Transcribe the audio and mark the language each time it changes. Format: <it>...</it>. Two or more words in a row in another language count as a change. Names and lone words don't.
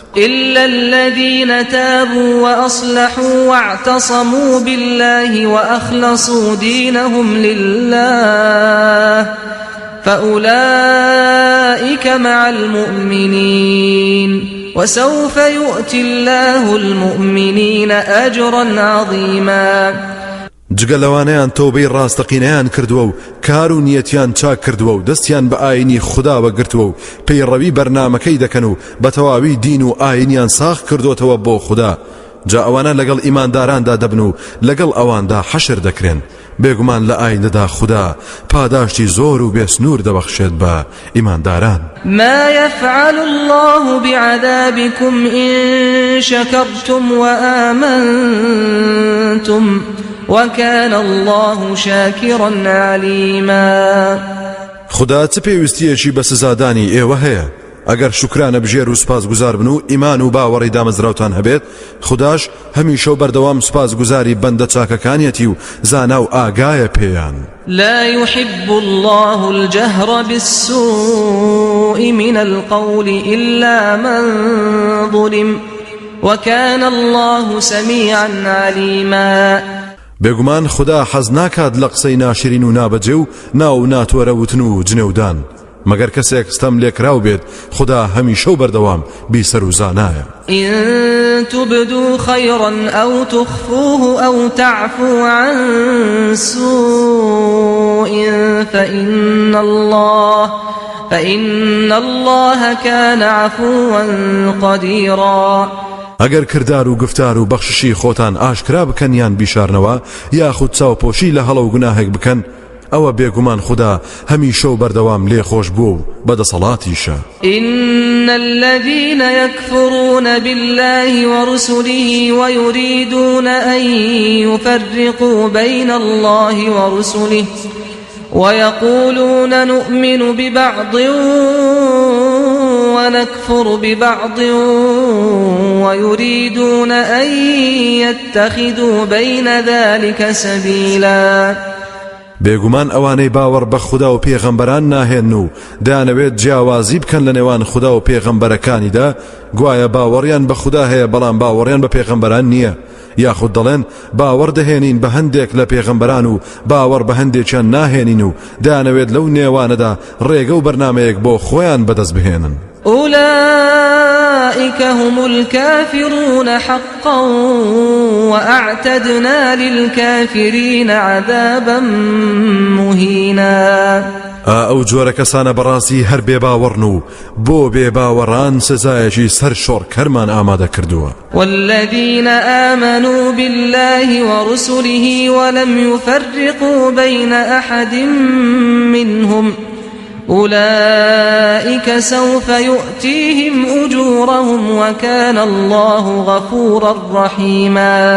<ar>إلا الذين تابوا وأصلحوا واعتصموا بالله وأخلصوا دينهم لله فأولئك مع المؤمنين وسوف يؤتي الله المؤمنين أجرا عظيما.</ar> <ckb>جگەلەوانەیان تۆبەی ڕاستەقینەیان کردووە و کار و نیەتیان چاک کردووە و دەستیان بە ئاینی خودداوە گرتووە و پەیڕەوی بەرنامەکەی دەکەن و بە تەواوی دین و ئاینیان ساخ کردوتەوە بۆ خوددا، جا ئەوانە لەگەڵ ئیمانداراندا دەبن و لەگەڵ ئەواندا حەشر دەکرێن. بێگومان لە ئایندەدا خوددا پاداشتی زۆر و بێسنوور دەبەخشێت بە ئیمانداران.</ckb> <ar>ما يفعل الله بعذابكم إن شكرتم وآمنتم وكان الله شاكرا عليما.</ar> <ckb>خدا چ پێویستیەکی بە سزادانی ئێوە هەیە؟ ئەگەر شکرانە بژێر و سپاس گوزار بن و ئیمان و باوەڕی دامەزراوتان هەبێت، خداش هەمیشە و بەردەوام سپاس گوزاری بەندە چاکەکانیەتی و زانا و ئاگایە پێیان.</ckb> <ar>لا يحب الله الجهر بالسوء من القول إلا من ظلم وكان الله سميعا عليما.</ar> <ckb>بێگومان خدا حەز ناکات لە قسەی ناشرین و نابەجێ و ناو ناتوەرە وتن و جنێودان، مەگەر کەسێک ستەم لێکراو بێت خدا هەمیشە و بەردەوام بیسەر و زانایە.</ckb> <ar>إن تبدوا خيرا أو تخفوه أو تعفو عن سوء فإن الله كان عفوا قديرا.</ar> <ckb>ئەگەر کردار و گفتار و بەخششی خۆتان ئاشکرا بکەنیان بیشارنەوە یاخود چاوپۆشی لە هەڵە و گوناهێک بکەن، ئەوە بێگومان خدا هەمیشە و بەردەوام لێ خۆش بوو و بەدەسەڵاتیشە.</ckb> <ar>إن الذين يكفرون بالله ورسله ويريدون أن يفرقوا بين الله ورسله ويقولون نؤمن ببعض ونكفر ببعض ويريدون أن يتخذوا بين ذلك سبيلا.</ar> <ckb>بێگومان ئەوانەی باوەڕ بە خوددا و پێغەمبەران ناهێن و دەیانەوێت جیاوازی بکەن لە نێوان خوددا و پێغەمبەرەکانیدا، گوایە باوەڕیان بە خوددا هەیە بەڵام باوەڕیان بە پێغەمبەران نییە، یاخود دەڵێن باوەڕ دەهێنین بە هەندێک لە پێغەمبەران و باوەڕ بە هەندێکیان ناهێنین و دەیانەوێت لەو نێوانەدا ڕێگە و بەرنامەیەک بۆ خۆیان بەدەست بهێنن.</ckb> <ar>أولئك هم الكافرون حقا وأعتدنا للكافرين عذابا مهينا.</ar> <ckb>ئەو جۆرە کەسانە بەڕاستی هەر بێباوەڕن و بۆ بێباوەڕان سزایەکی سەر شۆڕ کەرمان ئامادە کردووە.</ckb> <ar>والذين آمنوا بالله ورسله ولم يفرقوا بين أحد منهم أولئك سوف يؤتيهم أجورهم وكان الله غفورا رحيما.</ar>